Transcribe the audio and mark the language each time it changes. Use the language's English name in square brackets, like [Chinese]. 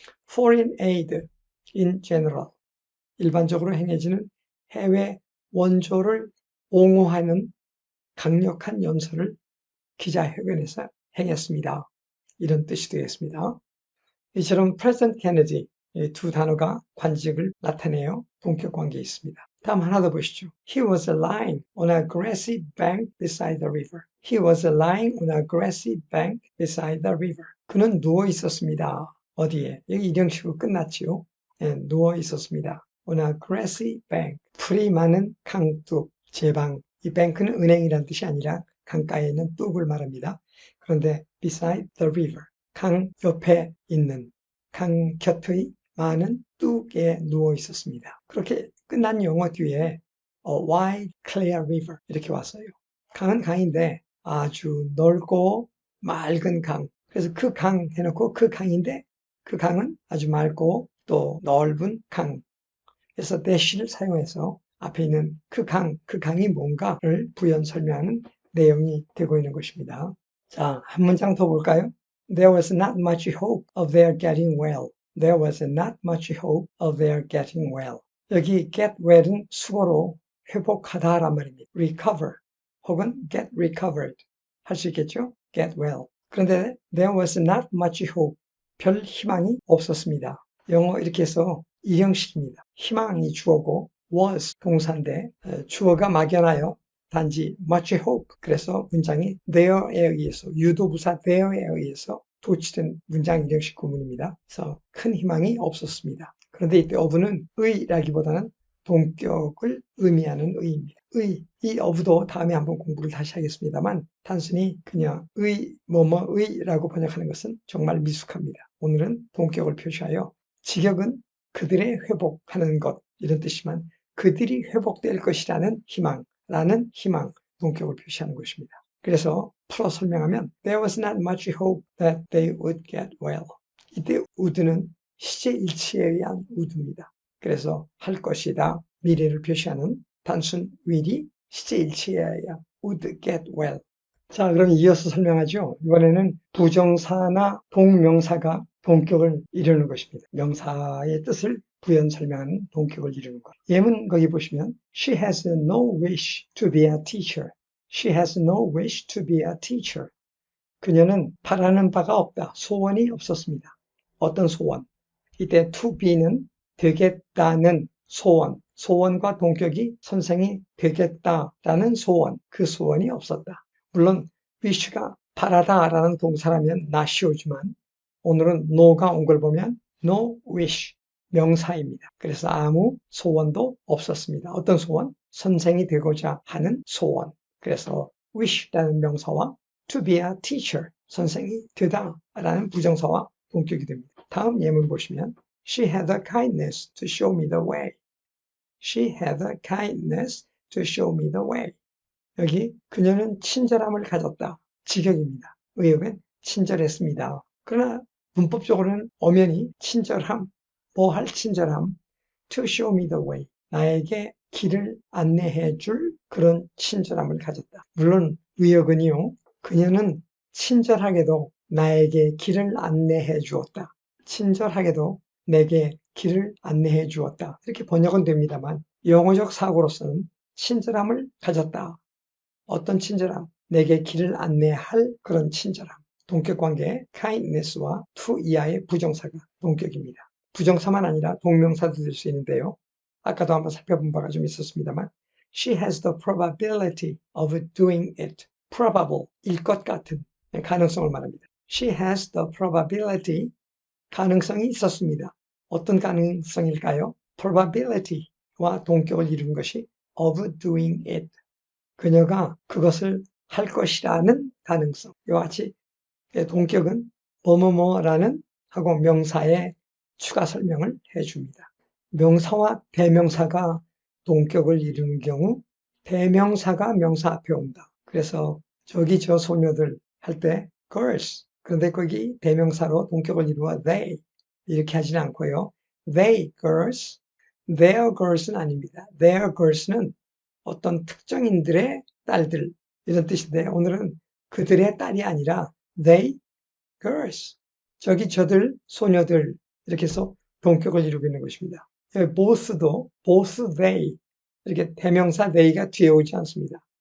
[English] Foreign aid in general, [Korean] 일반적으로 행해지는 해외 원조를 옹호하는 강력한 연설을 기자회견에서 행했습니다. 이런 뜻이 되겠습니다. 이처럼 President Kennedy, 두 단어가 관직을 나타내요. 동격 관계에 있습니다. 다음 하나 더 보시죠. [English] He was lying on a grassy bank beside the river. He was lying on a grassy bank beside the river. [Korean] 그는 누워 있었습니다. 어디에? 여기 일형식으로 끝났지요. 네, 누워 있었습니다. [English] On a grassy bank. [Korean] 풀이 많은 강둑, 제방. 이 bank는 은행이란 뜻이 아니라 강가에 있는 뚝을 말합니다. 그런데 [English] beside the river. [Korean] 강 옆에 있는, 강 곁의 많은 뚝에 누워 있었습니다. 그렇게 끝난 영어 뒤에 [English] a wide clear river [Korean] 이렇게 왔어요. 강은 강인데 아주 넓고 맑은 강. 그래서 그 강 해놓고 그 강인데 그 강은 아주 맑고 또 넓은 강. 그래서 dash를 사용해서 앞에 있는 그 강이 뭔가를 부연 설명하는 내용이 되고 있는 것입니다. 자, 한 문장 더 볼까요? [English] There was not much hope of their getting well. There was not much hope of their getting well. [Korean] 여기 get well은 수어로 회복하다란 말입니다. recover 혹은 [English] get recovered [Korean] 할 수 있겠죠? [English] get well. [Korean] 그런데 [English] there was not much hope. [Korean] 별 희망이 없었습니다. 영어 이렇게 해서 이형식입니다. 희망이 주어고 was 동사인데 주어가 막연하여 단지 much hope. 그래서 문장이 there에 의해서, 유도부사 there에 의해서 도치된 문장 이형식 구문입니다. 그래서 큰 희망이 없었습니다. 그런데 이때 of는 의라기보다는 동격을 의미하는 의입니다. 이 of도 다음에 한번 공부를 다시 하겠습니다만 단순히 그냥 뭐뭐의라고 번역하는 것은 정말 미숙합니다. 오늘은 동격을 표시하여 직역은 그들의 회복하는 것 이런 뜻이지만 그들이 회복될 것이라는 희망라는 희망, 동격을 표시하는 것입니다. 그래서 풀어 설명하면 [English] There was not much hope that they would get well. [Korean] 이때 would는 시제 일치에 의한 would입니다. 그래서 할 것이다, 미래를 표시하는 단순 will이 시제 일치에 의한 [English] would get well. [Korean] 자, 그럼 이어서 설명하죠. 이번에는 부정사나 동명사가 동격을 이루는 것입니다. 명사의 뜻을 부연 설명하는 동격을 이루는 것. 예문 거기 보시면 [English] She has no wish to be a teacher. She has no wish to be a teacher. [Korean] 그녀는 바라는 바가 없다. 소원이 없었습니다. 어떤 소원? 이때 to be는 되겠다는 소원. 소원과 동격이 선생이 되겠다라는 소원. 그 소원이 없었다. 물론 wish가 바라다라는 동사라면 not이오지만 오늘은 no가 온 걸 보면 no wish 명사입니다. 그래서 아무 소원도 없었습니다. 어떤 소원? 선생이 되고자 하는 소원. 그래서 wish라는 명사와 [English] to be a teacher [Korean] 선생이 되다라는 부정사와 동격이 됩니다. [English] 다음 예문 보시면 She had the kindness to show me the way. She had the kindness to show me the way. [Korean] 여기 그녀는 친절함을 가졌다. 직역입니다. 의역은 친절했습니다. 그러나 문법적으로는 엄연히 친절함, 뭐 할 친절함, [English] to show me the way. [Korean] 나에게 길을 안내해 줄 그런 친절함을 가졌다. 물론 의역은요. 그녀는 친절하게도 나에게 길을 안내해 주었다. 친절하게도 내게 길을 안내해 주었다. 이렇게 번역은 됩니다만 영어적 사고로서는 친절함을 가졌다. 어떤 친절함? 내게 길을 안내할 그런 친절함. 동격관계의 kindness와 to 이하의 부정사가 동격입니다. 부정사만 아니라 동명사도 될 수 있는데요. 아까도 한번 살펴본 바가 좀 있었습니다만 [English] She has the probability of doing it. [Korean] probable, 일 것 같은 가능성을 말합니다. [English] She has the probability, [Korean] 가능성이 있었습니다. 어떤 가능성일까요? probability와 동격을 이루는 것이 [English] of doing it. [Korean] 그녀가 그것을 할 것이라는 가능성. 이와 같이 동격은 뭐뭐뭐라는 하고 명사의 추가 설명을 해줍니다. 명사와 대명사가 동격을 이루는 경우 대명사가 명사 앞에 온다. 그래서 저기 저 소녀들 할 때 girls. 그런데 거기 대명사로 동격을 이루어 they 이렇게 하지는 않고요. [English] they girls, their girls는 [Korean] 아닙니다. their girls는 어떤 특정인들의 딸들 이런 뜻인데 오늘은 그들의 딸이 아니라 [English] they girls [Korean] 저기 저들 소녀들 이렇게 해서 동격을 이루고 있는 것입니다. both도 [English] both they [Korean] 이렇게 대명사 they가 뒤에 오지 않습니다.